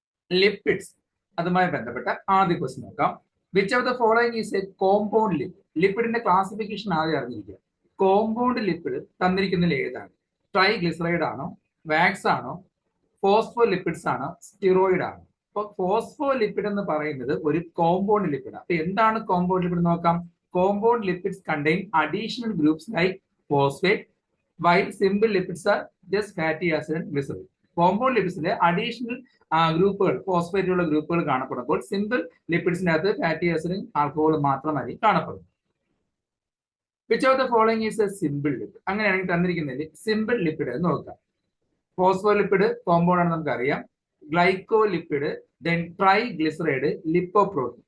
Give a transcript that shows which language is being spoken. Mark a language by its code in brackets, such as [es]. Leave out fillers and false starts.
[ml] Lipids, അതുമായി ബന്ധപ്പെട്ട ആദ്യ ക്വസ്റ്റ്യൻ നോക്കാം. [en] Which of the following is a compound lipid? [ml] ലിപ്പിഡിന്റെ classification ആദ്യം അറിഞ്ഞിരിക്കുക. കോമ്പൗണ്ട് ലിപ്പിഡ് തന്നിരിക്കുന്നതിൽ ഏതാണ്? ട്രൈഗ്ലിസറൈഡ് ആണോ, വാക്സ് ആണോ, ഫോസ്ഫോ ലിപ്പിഡ്സ് ആണോ, സ്റ്റിറോയിഡ് ആണോ? അപ്പൊ ഫോസ്ഫോ ലിപ്പിഡ് എന്ന് പറയുന്നത് ഒരു കോമ്പൗണ്ട് ലിപ്പിഡ്. അപ്പൊ എന്താണ് കോമ്പൗണ്ട് ലിപ്പിഡ് നോക്കാം. [en] Compound lipids contain additional groups like phosphate, while simple lipids are just fatty acid and glycerol. [ml] Compound lipidsലെ additional ഗ്രൂപ്പുകൾ, ഫോസ്ഫേറ്റ് ഉള്ള ഗ്രൂപ്പുകൾ കാണപ്പെടുമ്പോൾ സിമ്പിൾ ലിപ്പിഡ്സിനകത്ത് ഫാറ്റി ആസിഡും ആൽക്കഹോളും മാത്രമായി കാണപ്പെടും. [en] Which of the following is a simple lipid? [ml] അങ്ങനെയാണെങ്കിൽ തന്നിരിക്കുന്നതിൽ simple lipid എന്ന് നോക്കാം. Phospholipid compound ആണ് നമുക്കറിയാം. ഗ്ലൈക്കോലിപ്പിഡ്, ദെൻ ട്രൈഗ്ലിസറൈഡ്, ലിപ്പോപ്രോട്ടീൻ.